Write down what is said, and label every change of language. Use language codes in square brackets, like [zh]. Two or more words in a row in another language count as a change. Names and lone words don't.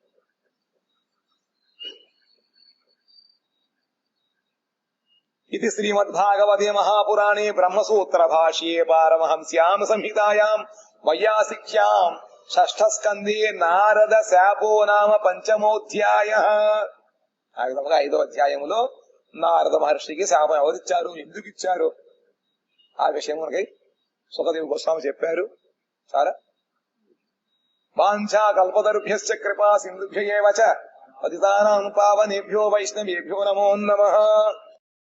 [sa] ఇది శ్రీమద్భాగవతే మహాపురాణే బ్రహ్మసూత్ర భాష్యే పారమహంస్యాం సంహితాయాం వైయాసిక్యాం షష్ఠస్కందే నారద శాపో నామ పంచమోధ్యాయః. [te] ఆ విధంగా 5వ అధ్యాయములో నారద మహర్షికి శాపం ఎవరిచ్చారు, ఎందుకు ఇచ్చారు ఆ విషయం మనకి సుఖదేవ గోస్వామి చెప్పారు. [sa] చాలా వాంఛా కల్పతరుభ్యశ్చ కృపా సింధుభ్య ఏవ చ పతితానాం పావనేభ్యో వైష్ణవేభ్యో నమో నమః.